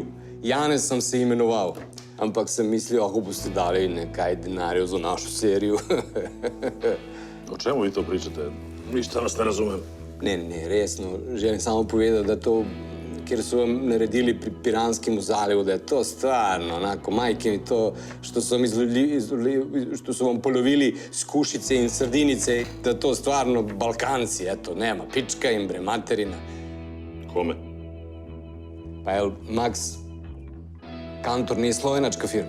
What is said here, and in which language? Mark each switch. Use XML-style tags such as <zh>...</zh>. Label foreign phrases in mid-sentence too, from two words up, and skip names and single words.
<sl>Janez sem se imenoval. Ampak sem mislil, ako boste dali nekaj denarja za našo seriju.</sl> <sr>O čemu vi to pričate? Ništa nas ne razumem.</sr> <sl>Ne, resno. Želim samo povedati, da to, kjer su vam naredili pri Piranskim zalivu, da je to stvarno, onako,</sl> <sr>majke mi to, što su vam polovili skušice</sr> <sl>in sardinice, da to stvarno Balkanci,</sl> <sr>eto, nema, pička im, bre, materina. Kome? Pa jel, Max Kantor nije slovenačka firma?</sr>